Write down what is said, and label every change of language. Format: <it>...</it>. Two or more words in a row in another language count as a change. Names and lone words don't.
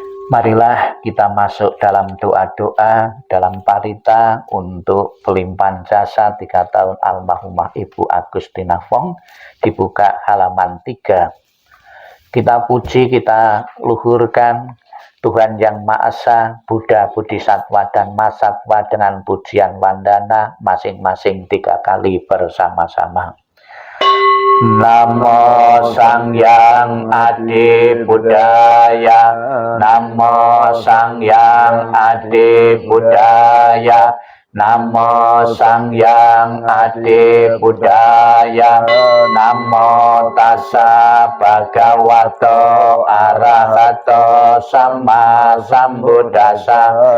<id>Marilah kita masuk dalam doa-doa, dalam parita untuk pelimpahan jasa 3 tahun almarhumah Ibu Agustina Fong, dibuka halaman 3. Kita puji, kita luhurkan Tuhan Yang Maha Esa, Buddha, Bodhisattva, dan Mahasatwa dengan pujian wandana masing-masing 3 kali bersama-sama.</id> <pi>Namo Sangyang Adi Buddhaya, Namo Sangyang Adi Buddhaya, Namo Sangyang Adi Buddhaya, Namo Tassa Bhagavato Arahato Sama Sambuddhassa,</pi>